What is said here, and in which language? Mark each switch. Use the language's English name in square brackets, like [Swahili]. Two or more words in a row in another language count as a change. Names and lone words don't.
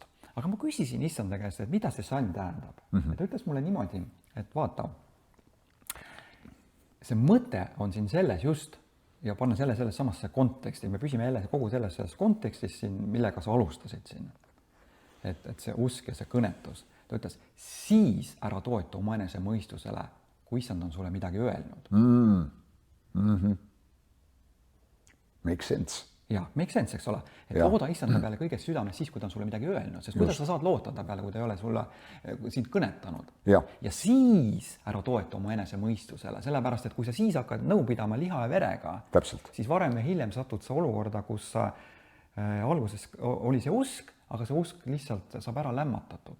[Estonian] Aga ma küsisin Issanda käest, et mida see salm tähendab. Ta ütles mulle niimoodi, et vaata, see mõte on siin selles just ja panna selles samasse konteksti. Me püsime jälle kogu selles kontekstis siin, millega sa alustasid siin. Et see usk ja see kõnetus. Ta ütles, siis ära toeta oma enese mõistusele, kui Issand on sulle midagi öelnud. [English] Make sense. Ja, make sense, [Estonian] eks ole. Et looda Issanda peale kõigest südames siis, kui ta on sulle midagi öelnud. Sest kuidas sa saad loota ta peale, kui ta ei ole sulle sind kõnetanud. Ja siis ära toeta oma enese mõistusele. Sellepärast, et kui sa siis hakkad nõu pidama liha ja verega, siis varem ja hiljem satud sa olukorda, kus alguses oli see usk, aga see usk lihtsalt saab ära lämmatatud.